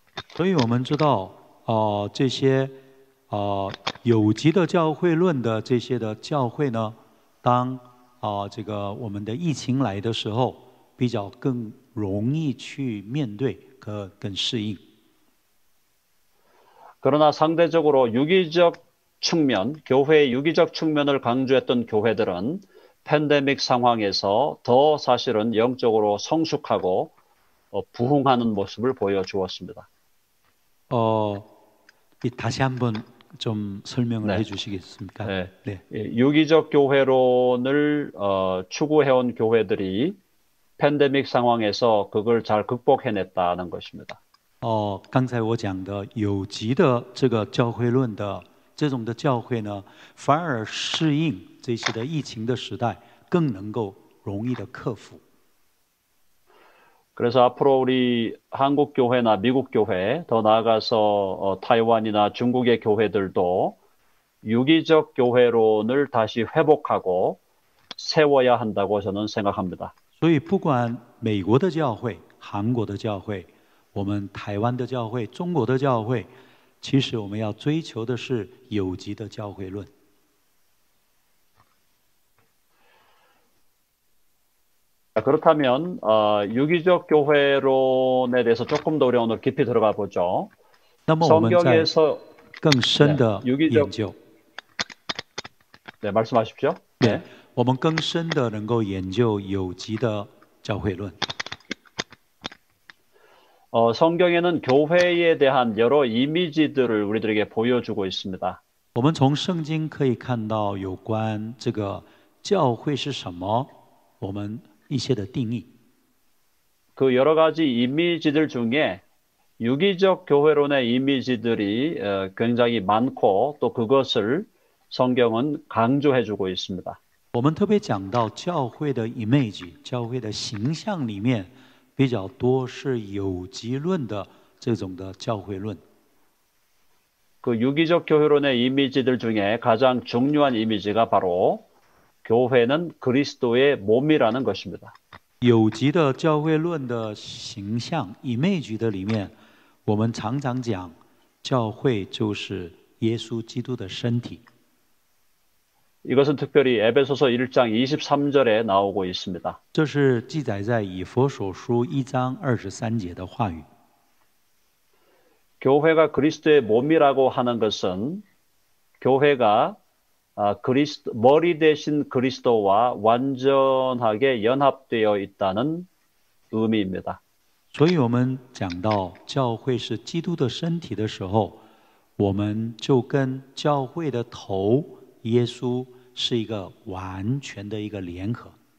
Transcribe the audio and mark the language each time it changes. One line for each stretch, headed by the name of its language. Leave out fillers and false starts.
Chinese: 所以我们知道，这些有机的教会论的这些的教会呢，当这个我们的疫情来的时候，比较更容易去面对跟适应。
Korean: 그러나 상대적으로 유기적 측면, 교회의 유기적 측면을 강조했던 교회들은 팬데믹 상황에서 더 사실은 영적으로 성숙하고 부흥하는 모습을 보여주었습니다. 다시 한번 좀 설명을 네. 해주시겠습니까? 네. 네. 유기적 교회론을 추구해온 교회들이 팬데믹 상황에서 그걸 잘 극복해냈다는 것입니다.
Chinese: 刚才我讲的有机的这个教会论的这种的教会呢，反而适应这些的疫情的时代，更能够容易的克服。
Korean: 그래서 앞으로 우리 한국 교회나 미국 교회, 더 나아가서 타이완이나 중국의 교회들도 유기적 교회론을 다시 회복하고 세워야 한다고 저는 생각합니다.
Chinese: 所以，不管美国的教会、韩国的教会、我们台湾的教会、中国的教会，其实我们要追求的是有机的教会论。
Korean: 그렇다면 유기적 교회론에 대해서 조금 더 우리 오늘 깊이 들어가 보죠.
Chinese: 那么我们在
Korean: 성경에서
Chinese: 更深的
Korean: 네, 유기적
Chinese: 研究，
Korean: 네, 말씀하십시오.
Chinese: 对，我们更深的能够研究有机的教会论。
Korean: 성경에는 교회에 대한 여러 이미지들을 우리들에게 보여주고 있습니다.
Chinese: 我们从圣经可以看到有关这个教会是什么，我们一些的定义。
Korean: 그 여러 가지 이미지들 중에 유기적 교회론의 이미지들이 굉장히 많고 또 그것을 성경은 강조해주고 있습니다.
Chinese: 我们特别讲到教会的 image， 教会的形象里面比较多是有机论的这种的教会论。
Korean: 그 유기적 교회론의 이미지들 중에 가장 중요한 이미지가 바로 교회는 그리스도의 몸이라는 것입니다.
Chinese: 有机的教会论的形象 image 的里面，我们常常讲教会就是耶稣基督的身体。
Korean: 이것은 특별히 에베소서 1장 23절에 나오고 있습니다.
Chinese: 这是记载在以弗所书1章23节的话语。
Korean: 교회가 그리스도의 몸이라고 하는 것은 교회가 머리 대신 그리스도와 완전하게 연합되어 있다는 의미입니다.
Chinese: 所以我们讲到教会是基督的身体的时候，我们就跟教会的头耶稣是一个完全的一个联合。